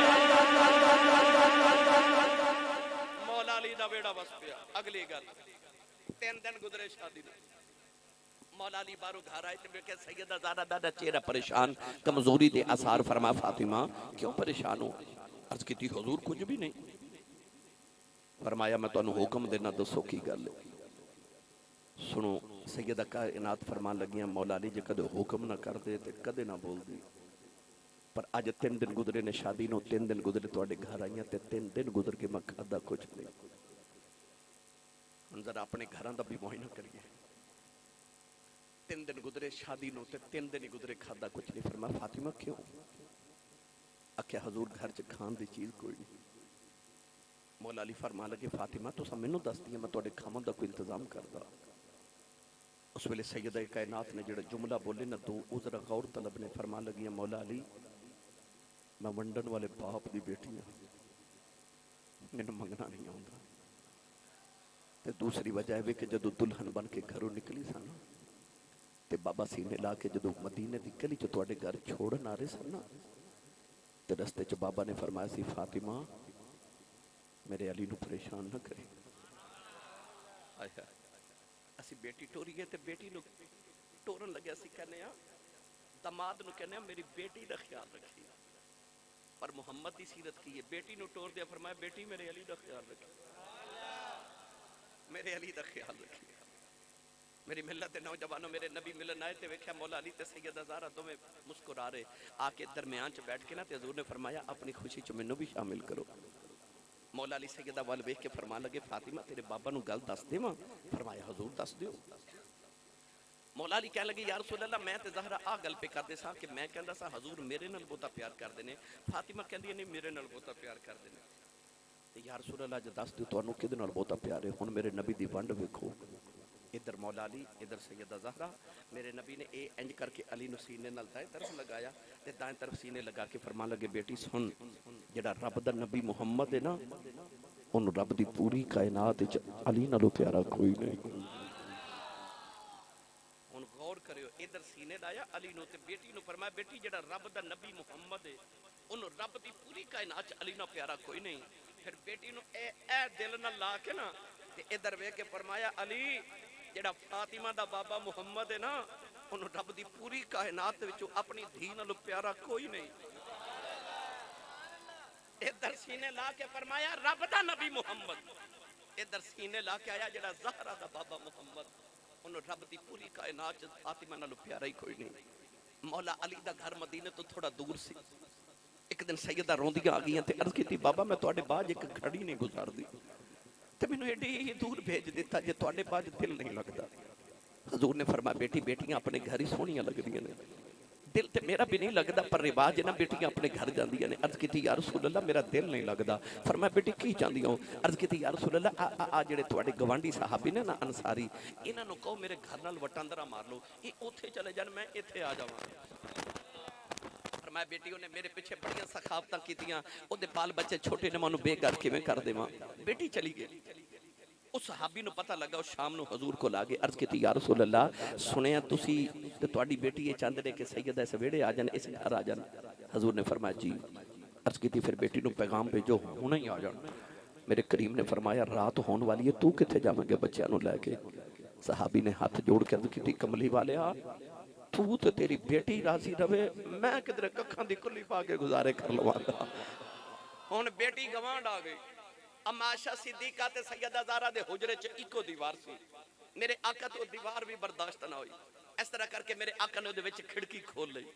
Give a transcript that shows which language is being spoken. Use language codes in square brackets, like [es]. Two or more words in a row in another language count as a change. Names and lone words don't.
[pa] مولا علی دا بیڑا بس پیا اگلی گل 3 دن گزرے شادی میں مولا علی بارو گھر آئے تھے کہ سیدہ زہرا دا چہرہ پریشان کمزوری دے اثار فرما فاطمہ کیوں پریشان ہو عرض کی تھی حضور کچھ بھی نہیں فرمایا میں تو انہوں حکم دینا دسو کی گل سنو سیدہ کائنات فرمان لگیاں مولا علی جے کدے حکم نہ کر دے تے کدے نہ بول دی پر آج 3 دن گزرے نے شادی نو 3 دن گزرے تو آڑے گھر آئیاں تے 3 دن گزر کے میں کھادا کچھ نہیں ہم ذرا اپنے گھران دا بھی معائنہ کریے 3 دن گزرے شادی نو تے 3 دن گزرے کھادا کچھ نہیں فرمایا فاطمہ کیوں اکھے حضور گھر چ کھان دی چیز کوئی نہیں مولا علی فرما لگے فاطمہ تو سا منو دس دیا میں تو اڑے کھامن دا کوئی انتظام کردا اس ویلے سیدہ کائنات نے جڑا جملہ بولے نہ دو ذرا غور طلب نے فرما لگی مولا علی میں ونڈن والے باپ دی بیٹی ہوں مینوں منگنا نہیں آوندا تے دوسری وجہ ہے کہ جدو دلہن بن کے گھروں نکلی سن تے بابا سینے لا کے جدو مدینے دی گلی چ تواڈے گھر چھوڑن آ رہے سن تے رستے چ بابا نے فرمایا سی فاطمہ میرے علی نو پریشان نہ کرے اسی بیٹی ٹوری گئے تے بیٹی نو ٹورن لگے اسی کہنے دماد نو کہنے میری بیٹی دا خیال رکھی پر محمد دی سیرت کی ہے بیٹی نو ٹور دیا فرمایا بیٹی میرے علی دا خیال رکھی میرے علی دا خیال رکھی میری ملت نوجوانوں میرے نبی ملن آئے تے ویکھیا مولا علی تے سیدہ زہرا دونوں مسکرا رہے آ کے درمیان چ بیٹھ کے نا تے حضور نے فرمایا اپنی خوشی چ مینوں بھی شامل کرو مولا علی سیدہ وال ویکھ کے فرمان لگے فاطمہ تیرے بابا نو گل دس دیواں فرمایا حضور دس دیو مولا علی کہنے لگے [ar] یا رسول اللہ [pa] میں تے زہرا آ گل پہ کر دے سا کہ میں کہندا سا حضور میرے نال بہتا پیار کر دینے فاطمہ کہندی نہیں میرے نال بہتا پیار کر دینے تے [ar] یا رسول اللہ [pa] جے دس دیو تانوں کدے نال بہتا پیار ہے ہن میرے نبی دی ونڈ ویکھو ادھر مولا علی ادھر سیدہ زہرا میرے نبی نے اے انج کر کے علی نو سینے نال دائیں طرف لگایا تے دائیں طرف سینے لگا کے فرمان لگے بیٹی سن جڑا رب دا نبی محمد ہے نا ان رب دی پوری کائنات وچ علی نالوں پیارا کوئی نہیں ان غور کریو ادھر سینے لایا علی نو تے بیٹی نو فرمایا بیٹی جڑا رب دا نبی محمد ہے ان رب دی پوری کائنات وچ علی نال پیارا کوئی نہیں پھر بیٹی نو اے دل نال لا کے نا تے ادھر ویکھ کے فرمایا علی جڑا فاطمہ دا بابا محمد ہے نا انہوں رب دی پوری کائنات وچوں اپنی دھی نالوں پیارا کوئی نہیں ادھر سینے لا کے فرمایا رب دا نبی محمد ادھر سینے لا کے آیا جڑا زہرا دا بابا محمد انہوں رب دی پوری کائنات فاطمہ نالوں پیارا ہی کوئی نہیں مولا علی دا گھر مدینے تو تھوڑا دور سی. ایک دن سیدہ روندیاں آ گئیاں تے عرض کیتی بابا میں تواڈے باج ایک گھڑی نہیں گزار دی تے مینوں ایڈی دور بھیج دیتا جے تواڈے باج دل نہیں لگدا. حضور نے فرمایا بیٹی بیٹیاں اپنے گھر ہی سونیاں لگدیاں نے, دل تے میرا بھی نہیں لگدا پر رواج ہے نا بیٹیاں اپنے گھر جاندیاں نے. عرض کیتی [ar] یا رسول اللہ [pa] میرا دل نہیں لگدا. فرمایا بیٹی کی چاہندی ہو؟ عرض کیتی [ar] یا رسول اللہ [pa] آ جڑے تواڈے گوانڈی صحابی نے نا انصاری انہاں نوں کہو میرے گھر نال وٹاندرا مار لو, اے اوتھے چلے جان میں ایتھے آ جاواں. فرمایا بیٹی نے میرے پیچھے بڑیاں سخاوتاں کیتیاں, او دے بال بچے چھوٹے نے مانوں بے گھر کیویں کر دیواں. بیٹی چلی گئی. اس صحابی نو پتہ لگا اس شام نو حضور کو لاگے. عرض کیتی [ar] یا رسول اللہ [pa] سنیا تسی تے تواڈی بیٹی یہ چاہندے نے کہ سیدہ اس ویڑے آ جان, اس گھر آ جان. حضور نے فرمایا جی. عرض کیتی پھر بیٹی نو پیغام بھیجو ہن ہی آ جان. میرے کریم نے فرمایا رات ہون والی ہے, تو کتے جاویں گے بچیاں نو لے کے؟ صحابی نے ہاتھ جوڑ کے عرض کیتی کملی والیا تو تے تیری بیٹی راضی رہے, میں کدھر ککھاں دی کلی پا کے گزارے کر لواں گا. ہن بیٹی گوانڈ آ گئی. اما عائشہ صدیقہ تے سیدہ زہرا دے حجرے چ اکو دیوار سی. میرے آقا تو دیوار بھی برداشت نہ ہوئی. اس طرح کر کے میرے آقا نے دے وچ کھڑکی کھول لئی.